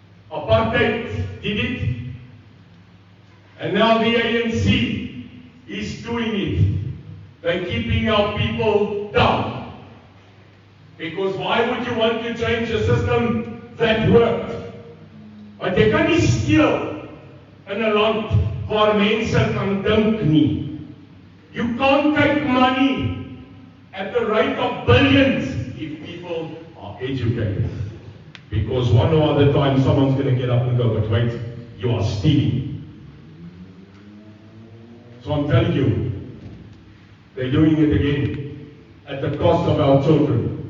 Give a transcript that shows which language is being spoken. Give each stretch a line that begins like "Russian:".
English: Apartheid did it. And now the ANC is doing it. They're keeping our people down. Because why would you want to change a system that worked?
Afrikaans: Want jy kan nie steel in 'n land waar mense kan dink nie.
English: You can't take money at the rate of billions if people are educated. Because one or other time someone's going to get up and go, but wait, you are stealing. So I'm telling you, they're doing it again at the cost of our children.